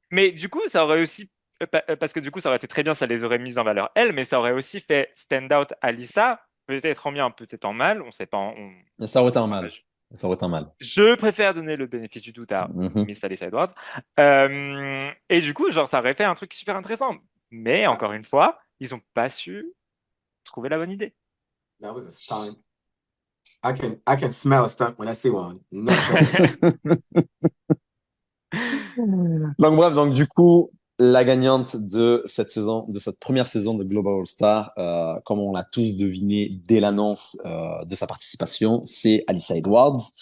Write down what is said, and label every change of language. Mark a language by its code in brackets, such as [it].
[fr] Mais du coup, ça aurait aussi. Parce que du coup, ça aurait été très bien, ça les aurait mises en valeur elles, mais ça aurait aussi fait [en] stand out [fr] Alissa, peut-être en bien, peut-être en mal, on sait pas. Ça aurait été un mal. Ça aurait été un mal. Je préfère donner le bénéfice du doute à Mhm. Miss Alice Edwards. Et du coup, genre, ça aurait fait un truc super intéressant. Mais Ouais, encore une fois, ils ont pas su trouver la bonne idée. [en] that was a stunt. I can smell a stunt when I see one. No shade. [fr] Donc bref, donc du coup, la gagnante de cette saison, de cette première saison de Global All Star, comme on l'a tous deviné dès l'annonce de sa participation, c'est Alyssa Edwards.